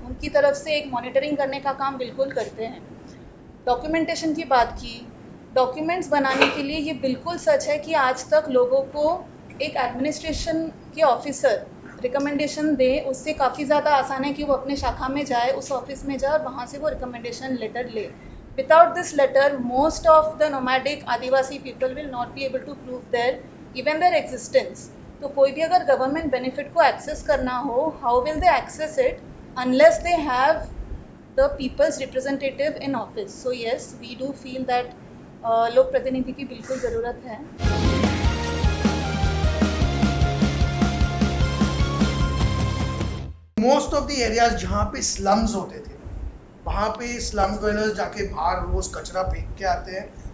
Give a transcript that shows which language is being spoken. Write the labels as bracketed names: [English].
[Hindi] उनकी तरफ से एक मॉनिटरिंग करने का काम बिल्कुल करते हैं. डॉक्यूमेंटेशन की बात की, डॉक्यूमेंट्स बनाने के लिए ये बिल्कुल सच है कि आज तक लोगों को एक एडमिनिस्ट्रेशन के ऑफिसर रिकमेंडेशन दे, उससे काफ़ी ज़्यादा आसान है कि वो अपने शाखा में जाए, उस ऑफिस में जाए और वहाँ से वो रिकमेंडेशन लेटर ले. [English] Without this letter, most of the nomadic Adivasi people will not be able to prove even their existence. [Hindi] तो कोई भी अगर गवर्नमेंट बेनिफिट को एक्सेस करना हो, [English] how will they access it unless they have the people's representative in office? So yes, we do feel that [Hindi] लोक प्रतिनिधि की बिल्कुल ज़रूरत है. [English] most of the areas [Hindi] जहाँ पे स्लम्स होते थे, वहाँ पे स्लम ड्वेलर्स जाके बाहर रोज़ कचरा फेंक के आते हैं.